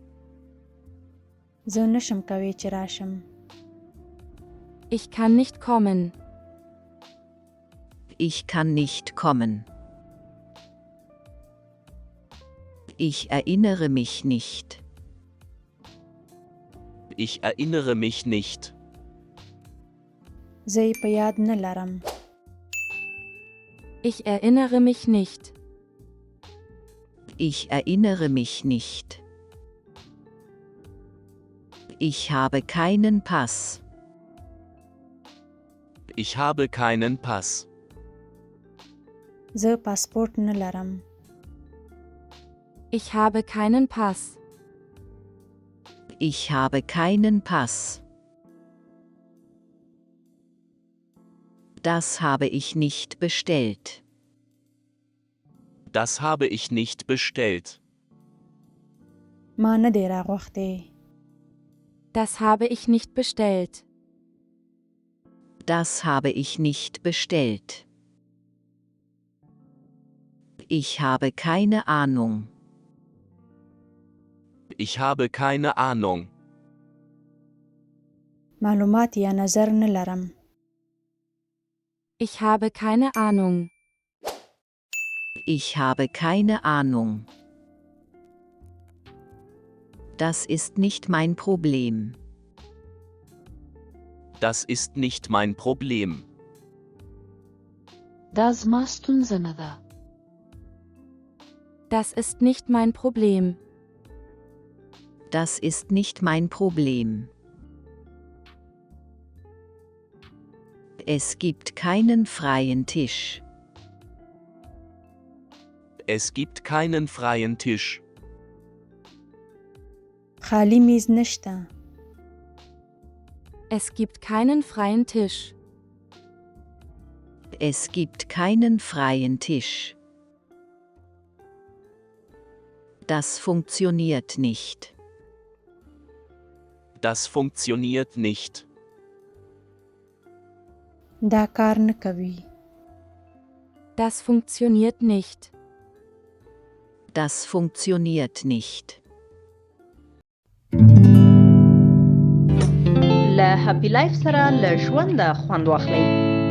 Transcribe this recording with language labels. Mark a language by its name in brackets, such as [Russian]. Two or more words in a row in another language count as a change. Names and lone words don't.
[Pashto] زه نشم کوي چې راشم. [German] Ich kann nicht kommen. Ich kann nicht kommen. Ich erinnere mich nicht. Ich erinnere mich nicht. [Pashto] زه یې په یاد نه لرم. [German] Ich erinnere mich nicht. Ich erinnere mich nicht. Ich habe keinen Pass. Ich habe keinen Pass. [Pashto] زه پاسپورت نه لرم. [German] Ich habe keinen Pass. Ich habe keinen Pass. Das habe ich nicht bestellt. Das habe ich nicht bestellt. [Pashto] ما نه دی راغوښتی. [German] Das habe ich nicht bestellt. Das habe ich nicht bestellt. Ich habe keine Ahnung. Ich habe keine Ahnung. [Pashto] معلومات یا نظر نه لرم. [German] Ich habe keine Ahnung. Ich habe keine Ahnung. Das ist nicht mein Problem. Das ist nicht mein Problem. [Pashto] دا زما ستونزه نه ده. [German] Das ist nicht mein Problem. Das ist nicht mein Problem. Es gibt keinen freien Tisch. Es gibt keinen freien Tisch. [Pashto] خالی میز نشته. [German] Es gibt keinen freien Tisch. Es gibt keinen freien Tisch. Das funktioniert nicht. Das funktioniert nicht. [Pashto] دا کار نه کوي. [German] Das funktioniert nicht. Das funktioniert nicht. [Pashto] له هپی لایف سره له ژونده خوند واخلئ.